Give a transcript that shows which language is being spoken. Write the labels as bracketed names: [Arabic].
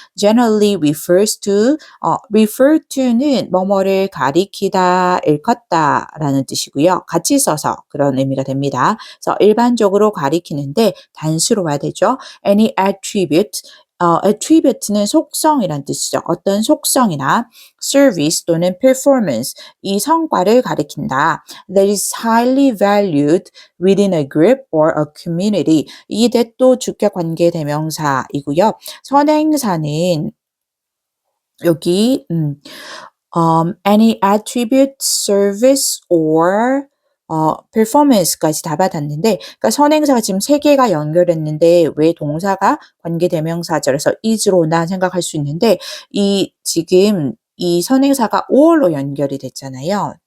[English] Generally refers to, [Korean] refer to는 뭐뭐를 가리키다, 일컫다 라는 뜻이고요. 같이 써서 그런 의미가 됩니다. 그래서 일반적으로 가리키는데 단수로 와야 되죠. Any attribute, attribute는 속성이란 뜻이죠. 어떤 속성이나 service 또는 performance, 이 성과를 가리킨다. [English] That is highly valued within a group or a community. [Korean] 이게 또 주격 관계 대명사이고요. 선행사는 여기 any attribute, service or performance까지 다 받았는데 그러니까 선행사가 지금 3개가 연결했는데 왜 동사가 관계대명사절에서 is로나 생각할 수 있는데 지금 이 선행사가 or로 연결이 됐잖아요.